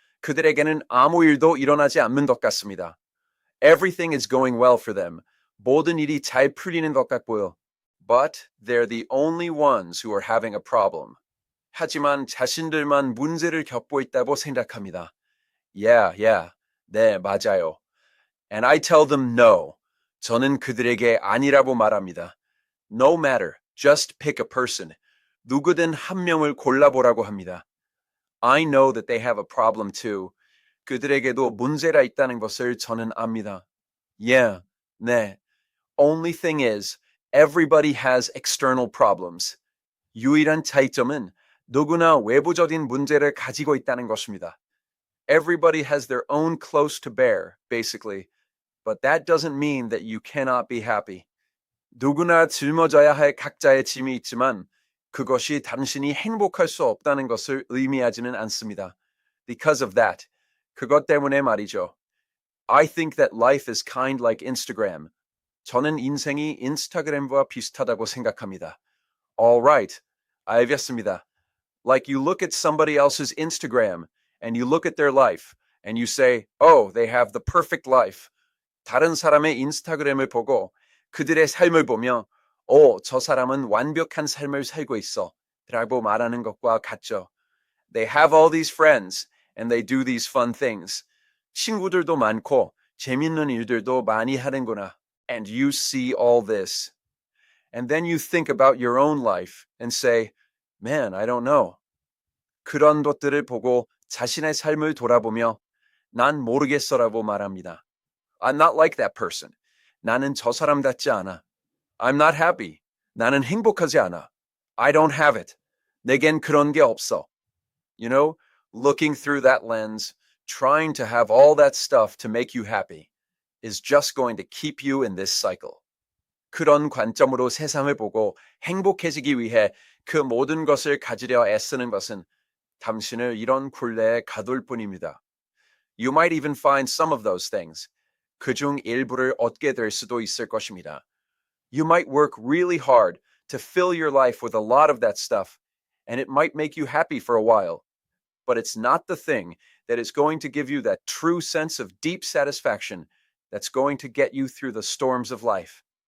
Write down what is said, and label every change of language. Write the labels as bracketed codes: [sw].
[ko] 그들에게는 아무 일도 일어나지 않는 것 같습니다. [en] Everything is going well for them. [ko] 모든 일이 잘 풀리는 것 같고요. [en] But they're the only ones who are having a problem. [ko] 하지만 자신들만 문제를 겪고 있다고 생각합니다. [en] Yeah. [ko] 네, 맞아요. [en] And I tell them no. [ko] 저는 그들에게 아니라고 말합니다. [en] No matter. Just pick a person. [ko] 누구든 한 명을 골라보라고 합니다. [en] I know that they have a problem too. [ko] 그들에게도 문제가 있다는 것을 저는 압니다. [en] Yeah, 네. Only thing is, everybody has external problems. [ko] 유일한 차이점은 누구나 외부적인 문제를 가지고 있다는 것입니다. [en] Everybody has their own close to bear, basically. But that doesn't mean that you cannot be happy. [ko] 누구나 짊어져야 할 각자의 짐이 있지만 그것이 당신이 행복할 수 없다는 것을 의미하지는 않습니다. [en] Because of that, [ko] 그것 때문에 말이죠. [en] I think that life is kind like Instagram. [ko] 저는 인생이 인스타그램과 비슷하다고 생각합니다. [en] All right, [ko] 알겠습니다. [en] Like you look at somebody else's Instagram and you look at their life and you say, oh, they have the perfect life. [ko] 다른 사람의 인스타그램을 보고 그들의 삶을 보며 저 사람은 완벽한 삶을 살고 있어 라고 말하는 것과 같죠. [en] They have all these friends and they do these fun things. [ko] 친구들도 많고 재밌는 일들도 많이 하는구나. [en] And you see all this. And then you think about your own life and say, man, I don't know. [ko] 그런 것들을 보고 자신의 삶을 돌아보며 난 모르겠어라고 말합니다. [en] I'm not like that person. [ko] 나는 저 사람 같지 않아. [en] I'm not happy. [ko] 나는 행복하지 않아. [en] I don't have it. [ko] 내겐 그런 게 없어. [en] You know, looking through that lens, trying to have all that stuff to make you happy is just going to keep you in this cycle. [ko] 그런 관점으로 세상을 보고 행복해지기 위해 그 모든 것을 가지려 애쓰는 것은 당신을 이런 굴레에 가둘 뿐입니다. [en] You might even find some of those things. [ko] 그중 일부를 얻게 될 수도 있을 것입니다. [en] You might work really hard to fill your life with a lot of that stuff, and it might make you happy for a while. But it's not the thing that is going to give you that true sense of deep satisfaction that's going to get you through the storms of life.